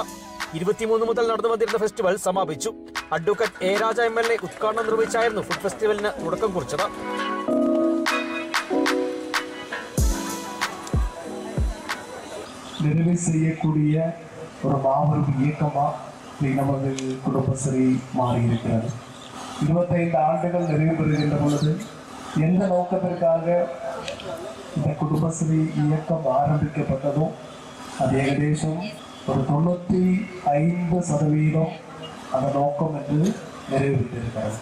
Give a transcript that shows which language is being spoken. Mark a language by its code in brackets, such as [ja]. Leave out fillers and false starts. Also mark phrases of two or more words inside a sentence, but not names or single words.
[ml] 23 മുതൽ നടന്നു വന്നിരുന്ന ഫെസ്റ്റിവൽ സമാപിച്ചു. അഡ്വക്കേറ്റ് എ രാജ MLA ഉദ്ഘാടനം നിർവഹിച്ചായിരുന്നു ഫുഡ് ഫെസ്റ്റിവലിന് തുടക്കം കുറിച്ചത്. [ta] நிறைவு செய்யக்கூடிய ஒரு மாபெரும் இயக்கமாக நமது குடும்பஸ்ரீ மாறியிருக்கிறது. 25 ஆண்டுகள் நிறைவு பெறுகின்ற பொழுது எந்த நோக்கத்திற்காக இந்த குடும்பஸ்ரீ இயக்கம் ஆரம்பிக்கப்பட்டதோ அது ஏகദേശம் ஒரு 95% அந்த நோக்கம் என்று நிறைவேற்றிருக்கிறது.